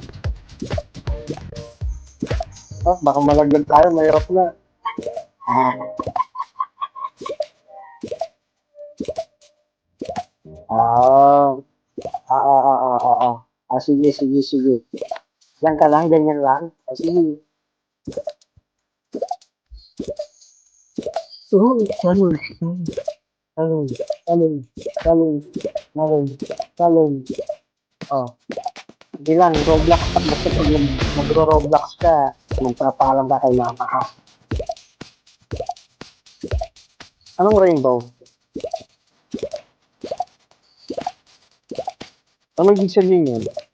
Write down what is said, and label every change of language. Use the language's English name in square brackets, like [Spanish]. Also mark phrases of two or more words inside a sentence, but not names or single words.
[Filipino] Oh, baka malaglag tayo. Mahirap na. Ah. Ah. Sige, sige, sige. Yan ka lang, ganyan lang. Sige. Oh, salud. [Spanish] Salud. Salud. Salud. Salud. Salud. [Filipino] Oh. Hindi lang, Roblox ka. Basta pag magro-Roblox ka, magpapaalam ka kay mama ka. Anong rainbow? Anong ibig sabihin yun?